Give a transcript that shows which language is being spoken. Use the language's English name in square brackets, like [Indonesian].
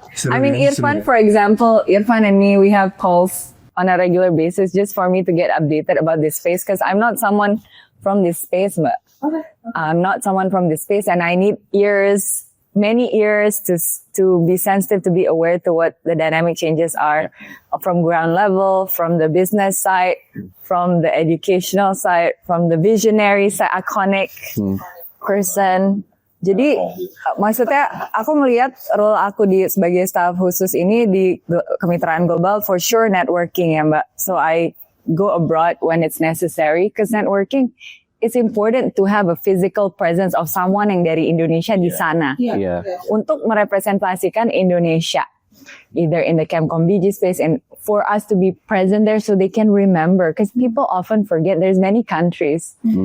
[English] I mean, Irfan, for example, Irfan and me, we have calls on a regular basis just for me to get updated about this space because I'm not someone from this space, but I'm not someone from this space, and I need many ears to be sensitive, to be aware to what the dynamic changes are from ground level, from the business side, from the educational side, from the visionary side, iconic person. [Indonesian] Jadi maksudnya aku melihat role aku sebagai staff khusus ini di kemitraan global [English] for sure [Indonesian] networking ya Mbak. [English] So I go abroad when it's necessary because networking, it's important to have a physical presence of someone [Indonesian] yang dari Indonesia di sana untuk merepresentasikan Indonesia, [English] either in the Camp Kombiji space, and for us to be present there so they can remember, because people often forget there's many countries.